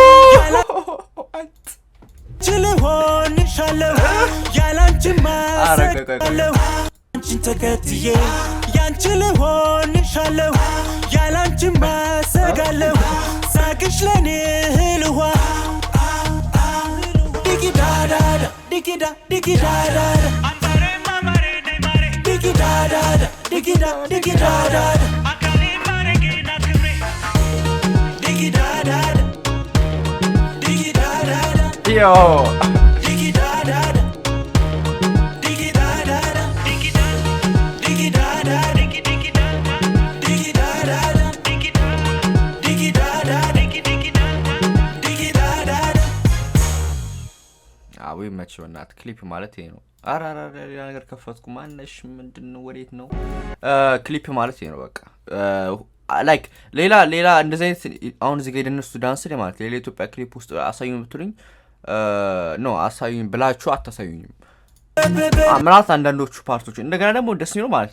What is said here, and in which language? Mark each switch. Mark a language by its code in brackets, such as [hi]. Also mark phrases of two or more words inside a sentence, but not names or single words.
[am] ያላንቺ ማሰቃለሁ አንቺን ተከትዬ ያንቺ ልሆንሻለሁ ያላንቺ ማሰቃለሁ ሳቅሽ ለኔ ህልዋ Digidada, digida, digidada. Amare mamare ne mare. Digidada, digida, digidada. Akali mare ke na kre. Digidada, digidada. Yo. Digidada, digidada, digidada, digidada, digidada, digidada, digidada. አዊ መቼውናት ክሊፕ ማለት ይሄ ነው አራራ ነገር ከፈትኩ ማነሽ ምንድነው ወዴት ነው ክሊፕ ማለት ይሄ ነው በቃ ላይክ ሌላ እንደዚህ አሁን እዚህ ጋር የደነሱ ዳንስ ላይ ማለት ሌላ ኢትዮጵያ ክሊፕ ውስጥ አሳዩኝ ብትሉኝ ኖ አሳዩኝ ብላችሁ አታሳዩኝም አምራት አንዳንዶቹ ፓርቶች እንደገና ደግሞ ደስ የሚለው ማለት